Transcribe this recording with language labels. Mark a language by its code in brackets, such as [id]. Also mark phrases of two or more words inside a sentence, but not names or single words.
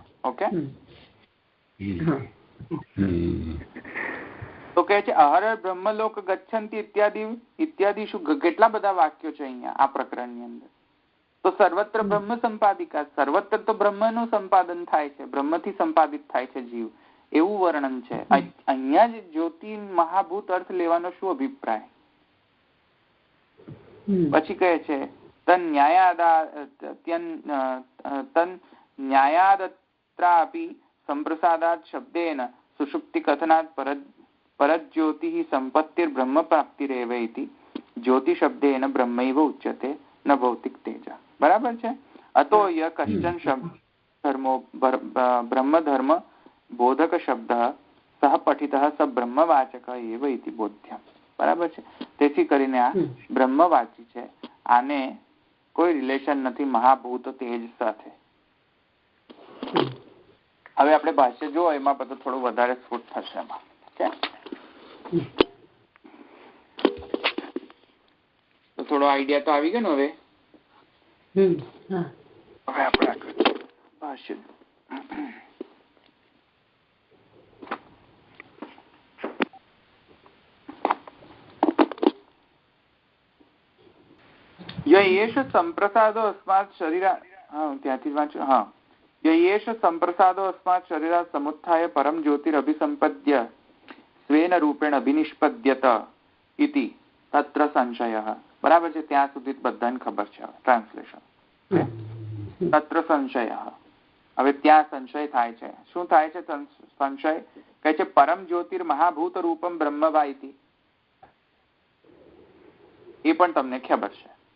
[gu] ઓકે, તો કહે છે [sa] अहरहर ब्रह्मलोक गच्छन्ति इत्यादि [gu] શું કેટલા બધા વાક્યો છે અહીંયા આ પ્રકરણની અંદર. તો [sa] सर्वत्र ब्रह्म संपादिका, [gu] સર્વત્ર તો બ્રહ્મનું સંપાદન થાય છે, બ્રહ્મથી સંપાદિત થાય છે જીવ, એવું વર્ણન છે. અહીંયા જ જ્યોતિ મહાભૂત અર્થ લેવાનો શું અભિપ્રાય? પછી કહે છે [sa] तन्न्यायादत्रापि सम्प्रसादात् शब्देन सुषुप्तिकथनात् परज्योतिः सम्पत्तिर्ब्रह्मप्राप्तिरेव इति ज्योतिशब्देन ब्रह्मैव उच्यते न भौतिक तेज। [hi] बराबर है। [sa] अतो यह कश्चन शब्द धर्मो ब्रह्मधर्म बोधक शब्द सह पठितः स ब्रह्मवाचक एव इति बोध्यम। [hi] बराबर है। [gu] તેથી કરીને આ બ્રહ્મવાચી છે, આને કોઈ રિલેશન નથી મહાભૂત તેજ સાથે। હવે આપણે ભાષ્ય જો એમાં બધું થોડું વધારે સ્ફુટ થશે એમાં। તો થોડો આઈડિયા તો આવી ગયો ને હવે। હવે આપણે ભાષ્ય [sa] येष संप्रसादो अस्मात् शरीरात् [gu] ત્યાંથી વાંચો। [sa] येष संप्रसादो अस्मात् शरीरात् समुत्थाय परम ज्योतिरभिसंपद्य स्वेन रूपेण अभिनिष्पद्यत इति तत्र संशयः। [gu] बराबर છે, ત્યાં સુધી બધાને ખબર છે। ટ્રાન્સલેશન [sa] तत्र संशयः, [gu] હવે ત્યાં સંશય થાય છે। શું થાય છે સંશય? કહે છે [sa] परम ज्योतिर्महाभूत रूपम ब्रह्म वा इति। [gu] એ પણ તમને ખબર છે।